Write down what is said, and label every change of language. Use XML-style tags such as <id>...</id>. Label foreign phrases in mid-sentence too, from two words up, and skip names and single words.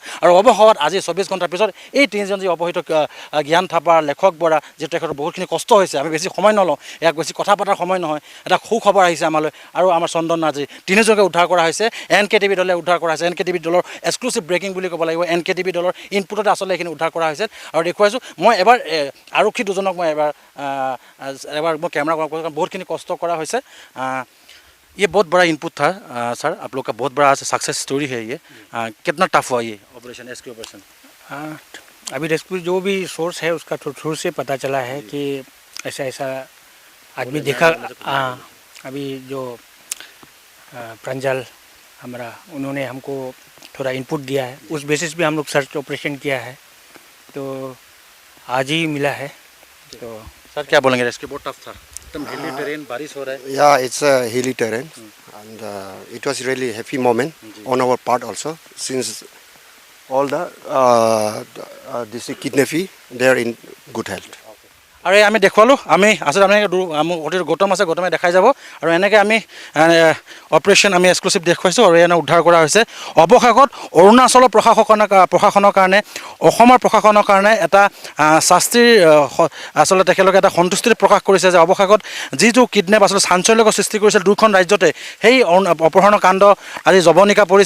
<as>আৰু অৱশেষত আজি 24 ঘণ্টাৰ পিছত এই তিনিজন যি অপহৃত জ্ঞান থাপা, লেখক বৰা, যিহেতু তেখেতৰ বহুতখিনি কষ্ট হৈছে, আমি বেছি সময় নলওঁ, ইয়াক বেছি কথা পতাৰ সময় নহয়, এটা সুখবৰ আহিছে আমালৈ। আৰু আমাৰ চন্দন নাৰ্জী তিনিজনকে উদ্ধাৰ কৰা হৈছে, NKTV দলে উদ্ধাৰ কৰা হৈছে। NKTV দলৰ</as> <en>exclusive breaking</en> <as>বুলি ক'ব লাগিব। NKTV দলৰ ইনপুটতে আচলতে এইখিনি উদ্ধাৰ কৰা হৈছে আৰু দেখুৱাইছোঁ। মই এবাৰ আৰক্ষী দুজনক মই এবাৰ মই কেমেৰা কাৰণ বহুতখিনি কষ্ট কৰা হৈছে।</as> <hi>ये बहुत बड़ा इनपुट था सर, आप लोग का बहुत बड़ा</hi> <en>success story</en> <hi>है ये। कितना टफ हुआ ये ऑपरेशन,</hi> <en>rescue operation?</en> <hi>अभी रेस्क्यू जो भी सोर्स है उसका थ्रू से पता चला है कि ऐसा आदमी देखा। अभी जो प्रांजल हमारा उन्होंने हमको थोड़ा इनपुट दिया है, उस बेसिस पे हम लोग</hi> <en>search operation</en> <hi>किया है, तो आज ही मिला है। तो सर क्या बोलेंगे? रेस्क्यू बहुत टफ था, एकदम</hi> <en>hilly terrain,</en> <hi>बारिश हो रहा है।</hi> <en>Yeah, it's a hilly terrain, and it was really happy moment on our part also, since all the this kidnappee they are in good health.</en> <as>আৰু এই আমি দেখুৱালোঁ, আমি আচলতে আমি অতি গৌতম আছে, গৌতমে দেখাই যাব। আৰু এনেকৈ আমি অপাৰেশ্যন আমি এক্সক্লুচিভ দেখুৱাইছোঁ আৰু এনে উদ্ধাৰ কৰা হৈছে। অৱশেষত অৰুণাচলৰ প্ৰশাসনৰ কাৰণে, অসমৰ প্ৰশাসনৰ কাৰণে এটা শাস্তিৰ আচলতে তেখেতলোকে এটা সন্তুষ্টি প্ৰকাশ কৰিছে যে অৱশেষত যিটো কিডনেপ আচলতে চাঞ্চল্যকৰ সৃষ্টি কৰিছিল দুখন ৰাজ্যতে, সেই অপহৰণৰ কাণ্ড আজি জৱনিকা পৰিছে।</as>